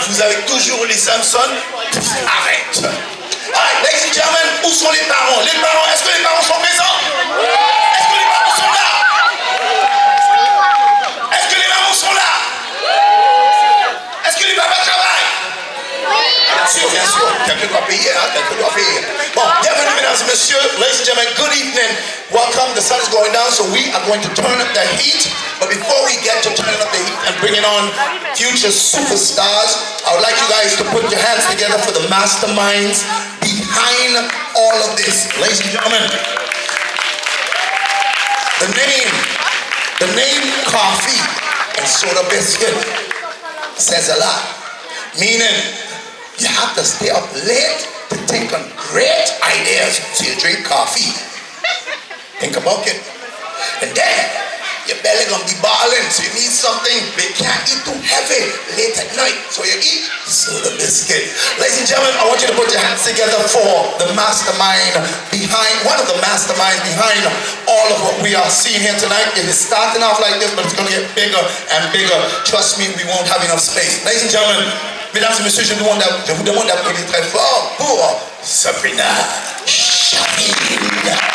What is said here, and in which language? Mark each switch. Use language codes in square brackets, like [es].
[fr] Vous avez toujours les Samsung? Arrête. [en] Alright, ladies and gentlemen, [fr] où sont les parents? Les parents, est-ce que les parents sont présents? Est-ce que les parents sont là? Est-ce que les mamans sont là? Est-ce que les papas travaillent? Bien sûr. Quelqu'un doit payer, hein? Bon, bienvenue mesdames et messieurs, [en] ladies and gentlemen, good evening. Welcome, the sun is going down, so we are going to turn up the heat. But before we get to turning up the heat and bringing on future superstars, I would like you guys to put your hands together for the masterminds behind all of this. Ladies and gentlemen, the name Coffee and Soda Biscuit says a lot. Meaning, you have to stay up late to think on great ideas. So you drink coffee. Think about it. And then, your belly gonna be balling, so you need something, but you can't eat too heavy late at night, so you eat soda biscuit. Ladies and gentlemen, I want you to put your hands together for the mastermind behind, one of the masterminds behind all of what we are seeing here tonight. It is starting off like this, but it's gonna get bigger and bigger. Trust me, we won't have enough space. Ladies and gentlemen, [fr] mesdames et messieurs, je vous demande d'applaudir très fort pour Sabrina Sabrina.